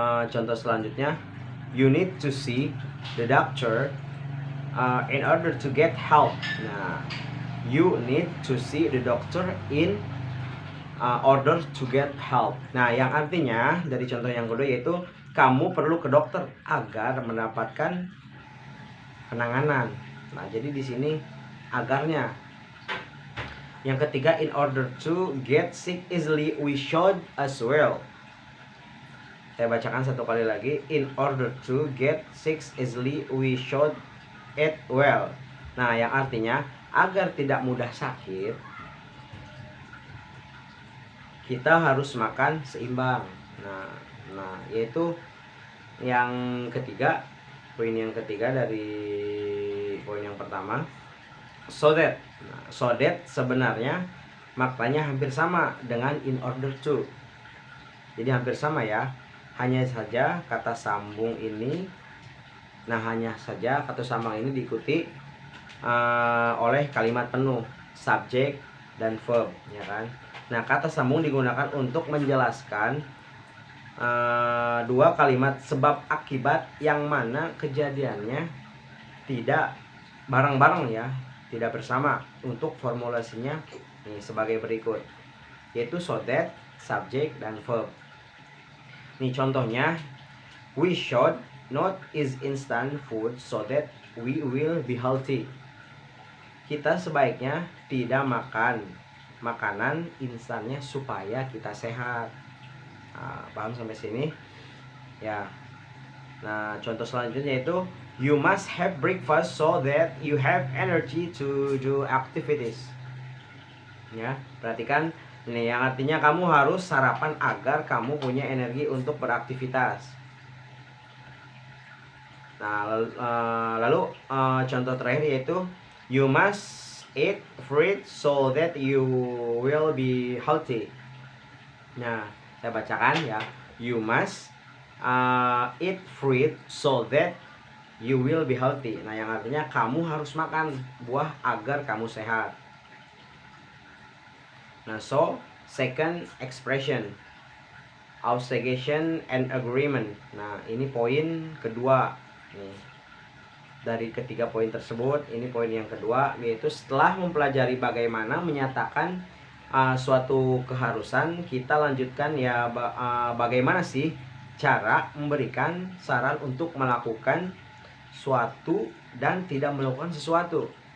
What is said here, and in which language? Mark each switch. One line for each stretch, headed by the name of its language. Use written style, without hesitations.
Indonesian: Contoh selanjutnya,
English: you need to see the doctor in order to get help. Nah, you need to see the doctor in order to get help.
Indonesian: Nah, yang artinya dari contoh yang kedua yaitu kamu perlu ke dokter agar mendapatkan penanganan. Nah, jadi di sini agarnya. Yang ketiga,
English: in order to get sick easily, we should as well.
Indonesian: Saya bacakan satu kali lagi.
English: In order to get sick easily, we should eat well.
Indonesian: Nah, yang artinya agar tidak mudah sakit, kita harus makan seimbang. Nah, yaitu yang ketiga, poin yang ketiga dari poin yang pertama. So that sebenarnya maknanya hampir sama dengan in order to. Jadi hampir sama ya. Hanya saja kata sambung ini, hanya saja kata sambung ini diikuti oleh kalimat penuh, subjek dan verb, ya kan? Nah, kata sambung digunakan untuk menjelaskan dua kalimat sebab akibat yang mana kejadiannya tidak bareng-bareng ya, tidak bersama. Untuk formulasinya sebagai berikut, yaitu so that, subjek dan verb. Nih contohnya,
English: we should not eat instant food so that we will be healthy.
Indonesian: Kita sebaiknya tidak makan makanan instannya supaya kita sehat. Paham sampai sini? Ya. Nah, contoh selanjutnya itu
English: you must have breakfast so that you have energy to do activities.
Indonesian: Ya, perhatikan ini yang artinya kamu harus sarapan agar kamu punya energi untuk beraktivitas. Nah, lalu contoh terakhir yaitu
English: you must eat fruit so that you will be healthy.
Indonesian: Nah, saya bacakan ya.
English: You must eat fruit so that you will be healthy.
Indonesian: Nah, yang artinya kamu harus makan buah agar kamu sehat.
English: Nah, so second expression, obligation and agreement.
Indonesian: Nah, ini poin kedua nih. Dari ketiga poin tersebut, ini poin yang kedua, yaitu setelah mempelajari bagaimana menyatakan suatu keharusan, kita lanjutkan ya bagaimana sih cara memberikan saran untuk melakukan suatu dan tidak melakukan sesuatu.